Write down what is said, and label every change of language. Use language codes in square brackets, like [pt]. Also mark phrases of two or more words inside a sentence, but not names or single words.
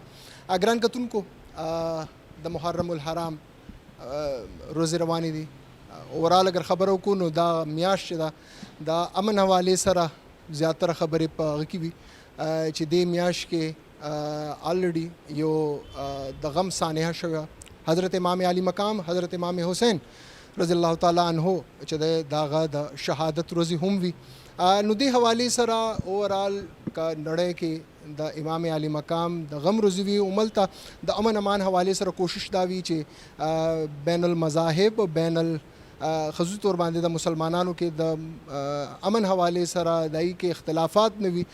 [ps] ګران کتونکو، د محرم الحرام روزې روانې دي. اوورال اگر خبره وکړو نو دا میاشت چې ده د امن حوالې سره زیاتره خبرې په هغه کې وي چې دې میاشت کې آلریډي یو د غم سانحه شوه. حضرت امام علی مقام حضرت امام حسین [ar] رضی الله تعالی عنہ [ps] چې د هغه د شهادت ورځې هم وي. نو دې حوالې سره اوورال کا نړۍ کې د امام علی مقام د غم ورځې وي. عملته د امن امان حوالې سره کوشش دا وي چې [ar] بین المذاهب [ps] بین خصوصي طور باندې د مسلمانانو کې د امن حوالې سره دای کې اختلافات نه وي.